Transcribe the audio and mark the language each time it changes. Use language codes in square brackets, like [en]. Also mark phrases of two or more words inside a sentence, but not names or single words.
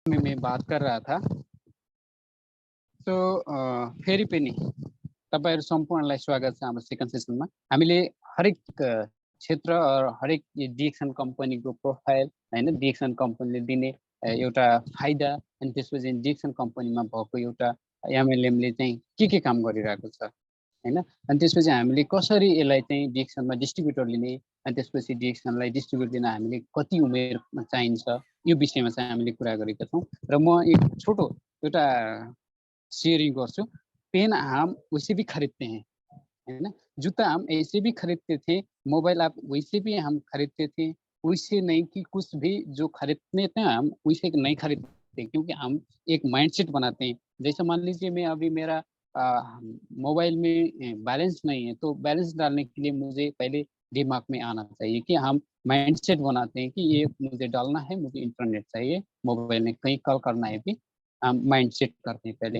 [hi] में मैं बात कर रहा था। [ne] सो फेरि पनि तपाईहरु सम्पूर्णलाई स्वागत छ हाम्रो [en] second sessionमा। [ne] हामीले हरेक क्षेत्र हरेक डिएक्सन कम्पनीको प्रोफाइल हैन, डिएक्सन कम्पनीले दिने एउटा फाइदा अनि त्यसपछि डिएक्सन कम्पनीमा भएको एउटा एमएलएमले चाहिँ के काम गरिरहेको छ हैन, अनि त्यसपछि हामीले कसरी यसलाई चाहिँ डिएक्सनमा डिस्ट्रिब्युटर लिने, अनि त्यसपछि डिएक्सनलाई डिस्ट्रिब्युट दिन हामीले कति उमेर चाहिन्छ, यो विषयमा चाहिँ हामीले कुरा गरेका छौँ। र म एक छोटो एउटा शेयरिंग गर्छु। [hi] पेन हम वैसे भी खरीदते हैं, है ना? जूता हम ऐसे भी खरीदते थे, मोबाइल आप वैसे भी हम खरीदते थे, वैसे नहीं कि कुछ भी जो खरीदते थे हम वैसे नहीं खरीदते, क्योंकि हम एक माइंडसेट बनाते हैं। जैसे मान लीजिए मैं अभी मेरा मोबाइल में बैलेंस नहीं है, तो बैलेंस डालने के लिए मुझे पहले दिमाग में आना चाहिए कि हम माइंडसेट बनाते हैं कि ये मुझे डालना है, मुझे इंटरनेट चाहिए, मोबाइल में कहीं कॉल करना है भी हम माइंडसेट करते हैं पहले।